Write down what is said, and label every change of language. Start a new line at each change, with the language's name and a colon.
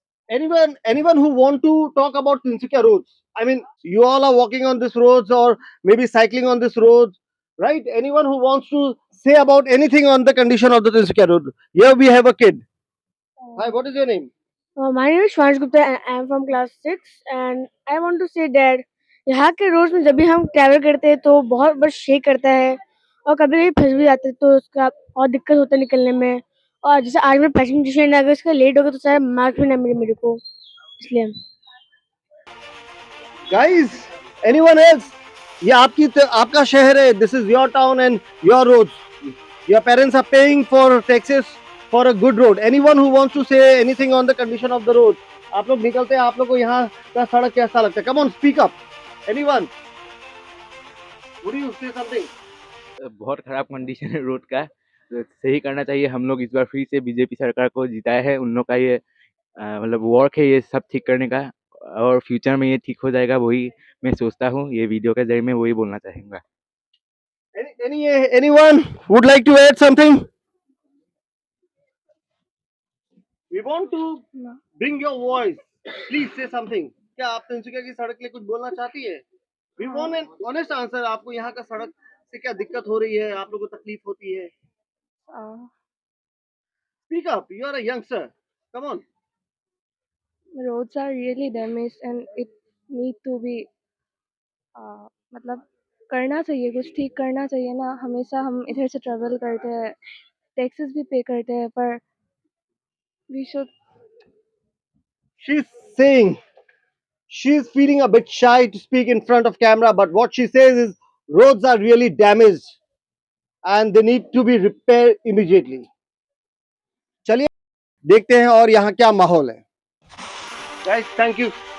English: Anyone who want to talk about Tinsukia roads? I mean, you all are walking on this roads or maybe cycling on this roads, right? Anyone who wants to say about anything on the condition of the Tinsukia road? Here we have a kid. Hi, what is your name? My name is Shwansh Gupta and I am from class 6 and I want to say that
Hindi: यहाँ के roads में जब भी हम travel करते हैं तो बहुत बस शेक करता है और कभी-कभी फँस भी जाते हैं, तो उसका और दिक्कत होता है निकलने में। और जैसे आज मैं पैसेंजर ट्रेन अगर इसका लेट हो गया तो शायद मार्क्स भी ना मिले मेरे को, इसलिए।
English: Guys, anyone else?
Hindi: ये आपका शहर है.
English: This is your town and your roads. Your parents are paying for taxes for a good road. Anyone who wants to say anything on the condition of the road?
Hindi: आप लोग निकलते हैं, आप लोग को यहाँ का सड़क कैसा लगता है?
English: Come on, speak up. Anyone? Would you say something?
Hindi: बहुत खराब कंडीशन है रोड का, तो सही करना चाहिए। हम लोग इस बार फिर से बीजेपी सरकार को जिताया है, उन लोग का ये मतलब वर्क है ये सब ठीक करने का, और फ्यूचर में ये ठीक हो जाएगा, वही मैं सोचता हूँ। ये वीडियो के जरिए मैं वही बोलना चाहूँगा।
English: Anyone would like to add something? We want to bring your voice. Please say something.
Hindi: क्या आप तिनसुकिया की सड़क के लिए कुछ बोलना चाहती है?
English: We want an honest answer.
Hindi: आपको यहाँ का सड़क से क्या दिक्कत हो रही है? आप लोगों को तकलीफ होती है?
English: Speak up. You are a youngster. Come on. Roads are really damaged and it need to be
Hindi: मतलब करना चाहिए, कुछ ठीक करना चाहिए ना। हमेशा हम इधर से ट्रैवल करते हैं, टैक्सेस भी पे करते हैं, पर
English: We should. She's saying she's feeling a bit shy to speak in front of camera, but what she says is roads are really damaged. and they need to be repaired immediately.
Hindi: चलिए देखते हैं और यहाँ क्या माहौल है.
English: Guys, thank you.